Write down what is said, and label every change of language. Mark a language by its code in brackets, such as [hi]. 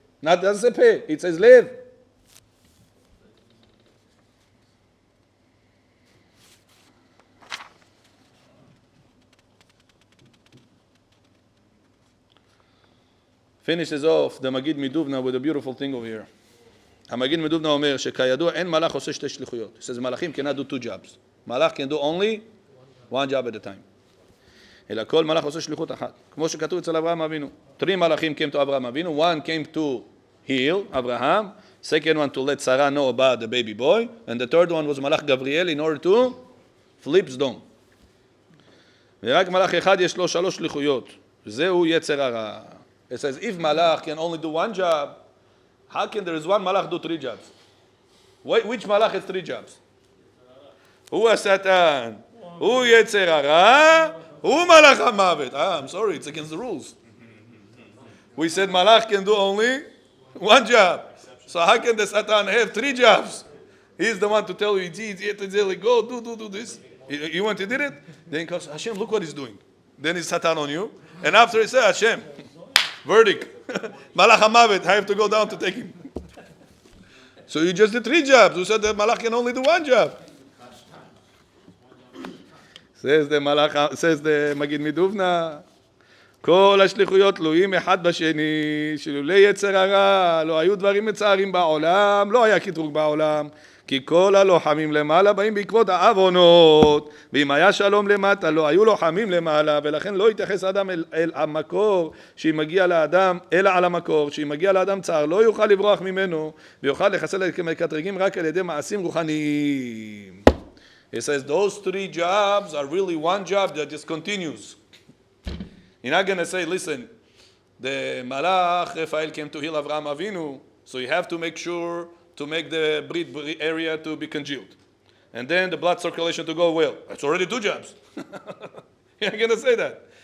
[en] Not doesn't say peh, it says lev. Finishes off the Magid Miduvna with a beautiful thing over here. [he] המגיד מדובנה אומר שכידוע אין מלאך עושה שתי שליחויות. [en] He says מלאכים cannot do two jobs. מלאך can do only one job at a time. [he] אלא כל מלאך עושה שליחות אחת. כמו שכתוב אצל אברהם אבינו. [en] Three מלאכים came to Abraham Avinu. One came to heal Abraham. Second one to let Sarah know about the baby boy. And the third one was מלאך גבריאל in order to flip Sdom. [he] ורק מלאך אחד יש לו שלוש שליחויות. זהו יצר הרע. [en] It says if malach can only do one job, how can there is one malach do three jobs? Which malach has three jobs? Who is Satan? Who Yetzer Hara? Who malach hamavet? I'm sorry, it's against the rules. We said malach can do only one job. So how can the Satan have three jobs? He's the one to tell you, go, do this. You want to do it? Then he goes, Hashem, look what he's doing. Then he's Satan on you. And after he says, Hashem, verdict. Malach hamavet, I have to go down to take him. So you just did three jobs. Who said that malach can only do one job? says the Magid Miduvna, [he] כל השליחויות תלויים אחד בשני, שלולא יצר הרע, לא היו דברים מצערים בעולם, לא היה קטרוג בעולם, כי כל הלוחמים למעלה באים בעקבות העוונות, ואם היה שלום למטה, לא היו לוחמים למעלה, ולכן לא יתייחס האדם אל המקור, שאם מגיע לאדם, אלא על המקור, שאם מגיע לאדם צער, לא יוכל לברוח ממנו, ויוכל לחסל את מקטרגים רק על ידי מעשים רוחניים. [en] He says those three jobs are really one job that just continues. You're not going to say, listen, the Malach Raphael came to heal Avraham Avinu, so you have to make sure to make the breed area to be congealed. And then the blood circulation to go well. That's already two jobs. You're not going to say that.